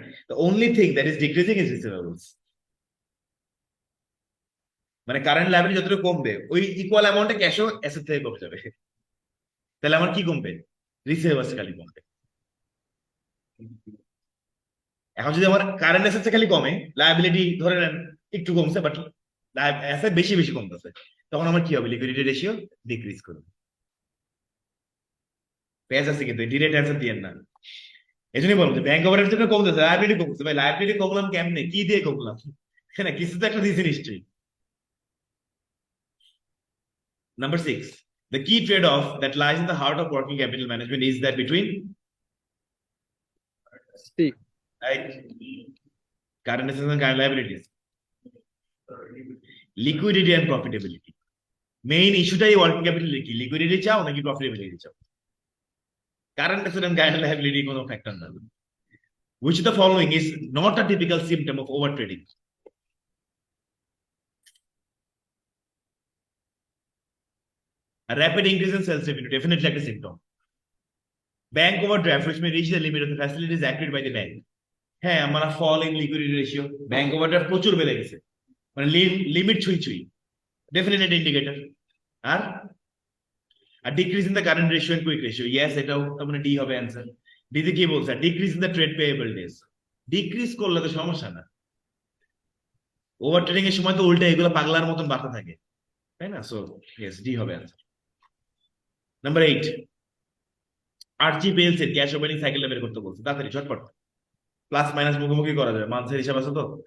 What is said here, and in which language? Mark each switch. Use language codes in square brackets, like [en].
[en] The only thing that is decreasing is receivables. [bn] মানে current liability যতটুকু কমবে, ওই ইকুয়াল অ্যামাউন্টে ক্যাশও অ্যাসেট থেকে কমে যাবে, তাহলে আমার কি কমবে? রিসিভেবলস খালি কমবে। এখন যদি আমার কারেন্ট অ্যাসেটস খালি কমে, লায়াবিলিটি ধরে নেন একটু কমছে, বাট অ্যাসেট বেশি বেশি কমতেছে, তখন আমার কি হবে? লিকুইডিটি রেশিও ডিক্রিজ করবে। পেজ আছে কিন্তু ডিরেক্ট অ্যান্সার দিয়েন না। এই জন্যই বলবো যে ব্যাংক ওভারড্রাফট কমতেছে, লায়াবিলিটি কমছে। ভাই লায়াবিলিটি কমলাম কেমনে? কি দিয়ে কমলাম? হ্যাঁ, কিছু তো একটা দিয়েছে নিশ্চয়ই। [en] Number 6, the key trade-off that lies in the heart of working capital management is that between right current assets and current liabilities, liquidity and profitability. Main issue [bn] tie working capital কি? লিকুইডিটি চাও নাকি profitability চাও? Current asset [en] and current liability [bn] কোনো factor না। [en] Which of the following is not a typical symptom of over trading? A rapid increase in sales revenue, definitely একটা symptom. Bank overdraft, which may reach the limit of the facilities acted by the bank. [bn] হ্যাঁ, আমরা [en] fall in liquidity ratio, bank overdraft [bn] প্রচুর বেড়ে গেছে, মানে limit ছুঁই, [en] definitely indicator. আর decrease in the current ratio and quick ratio, yes, [bn] এটাও তার মানে D হবে অ্যান্সার। ডিতে কি বলছে? [en] decrease in the trade payable days, [bn] decrease করলে তো সমস্যা না, ওভার ট্রেডিং এর সময় তো উল্টে এগুলো পাগলার মতন বাড়তে থাকে, তাই না? সো ইয়েস, ডি হবে অ্যান্সার। নাম্বার 8, আরজি পেলস এর ক্যাশ ওপেনিং সাইকেলটা বের করতে বলছে, তাড়াতাড়ি ঝটপট, প্লাস মাইনাস মুখোমুখি করা যাবে, মান্থের হিসাব আছে তো?